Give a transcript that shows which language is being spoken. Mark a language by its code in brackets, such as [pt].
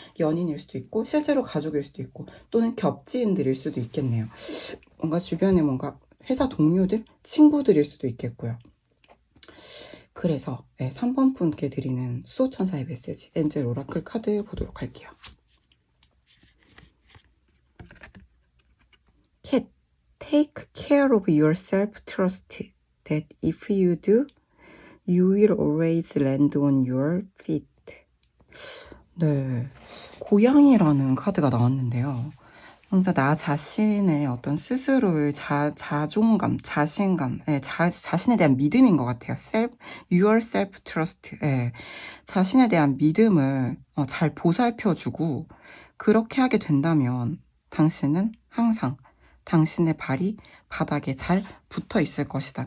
[ko] 연인일 수도 있고 실제로 가족일 수도 있고 또는 겹지인들일 수도 있겠네요. 뭔가 주변에 뭔가 회사 동료들, 친구들일 수도 있겠고요. 그래서 3번 분께 드리는 수호천사의 메시지 엔젤 오라클 카드 보도록 할게요. [en] Cat, take care of yourself, trust that if you do, you will always land on your feet. [ko] 네, 고양이라는 카드가 나왔는데요. 그러니까 나 자신의 어떤 스스로의 자존감, 자신감, 자신에 대한 믿음인 것 같아요. [en] your self trust. [ko] 자신에 대한 믿음을 잘 보살펴주고 그렇게 하게 된다면 당신은 항상 당신의 발이 바닥에 잘 붙어 있을 것이다.